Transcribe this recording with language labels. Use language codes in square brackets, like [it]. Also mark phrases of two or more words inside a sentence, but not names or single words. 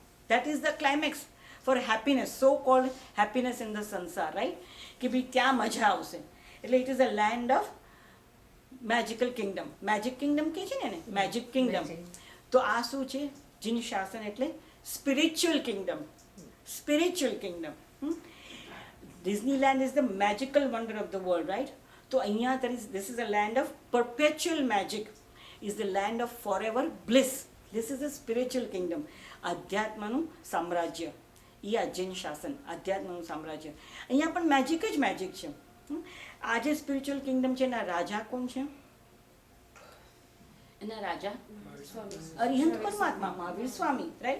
[en] That is the climax for happiness, so called happiness in the sansar, right? [gu] કે ભાઈ ત્યાં મજા આવશે. [en] એટલે it is a land of magical kingdom. [gu] મેજિક કિંગડમ કહે છે ને, મેજિક કિંગડમ. તો આ શું છે? જીન શાસન એટલે [en] spiritual kingdom. spiritual kingdom. Disneyland is the magical wonder of the world, right? [gu] તો અહીંયા [en] this is a land of perpetual magic, is the land of forever bliss. This is a spiritual kingdom. [gu] આધ્યાત્મનું સામ્રાજ્ય, એ આ જીન શાસન, આધ્યાત્મનું સામ્રાજ્ય. અહીંયા પણ મેજિક જ મેજિક છે. આ જે [en] spiritual kingdom [gu] છે એના રાજા કોણ છે? એના રાજા અરિહંત પરમાત્મા, મહાવીર સ્વામી, રાઈટ?